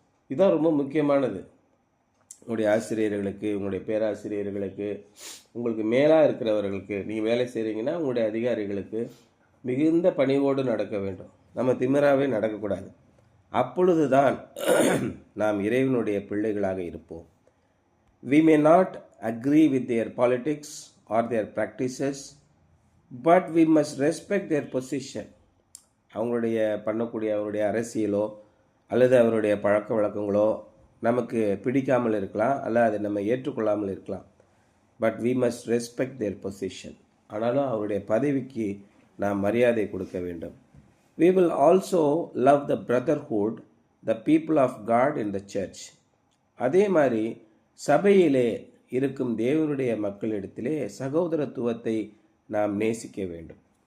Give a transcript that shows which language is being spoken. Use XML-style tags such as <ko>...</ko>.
<ta>இதுதான் ரொம்ப முக்கியமானது. உங்களுடைய ஆசிரியர்களுக்கு, உங்களுடைய பேராசிரியர்களுக்கு, உங்களுக்கு மேலாக இருக்கிறவர்களுக்கு, நீங்கள் வேலை செய்கிறீங்கன்னா உங்களுடைய அதிகாரிகளுக்கு மிகுந்த பணிவோடு நடக்க வேண்டும். நம்ம திமிராகவே நடக்கக்கூடாது. அப்பொழுது தான் நாம் இறைவனுடைய பிள்ளைகளாக இருப்போம்.</ta> <en>We may not agree with their politics or their practices, but we must respect their position.</en> <ta>அவங்களுடைய அவருடைய அரசியலோ அல்லது அவருடைய பழக்க வழக்கங்களோ நமக்கு பிடிக்காமல் இருக்கலாம், அல்ல அதை நம்ம ஏற்றுக்கொள்ளாமல் இருக்கலாம். But</ta> <en>we must respect their position.</en> <ta>ஆனாலும் அவருடைய பதவிக்கு நாம் மரியாதை கொடுக்க வேண்டும்.</ta> <en>We will also love the brotherhood, the people of God in the church.</en> <ta>அதே மாதிரி சபையிலே இருக்கும் தேவனுடைய மக்களிடத்திலே சகோதரத்துவத்தை நாம் நேசிக்க வேண்டும்.</ta>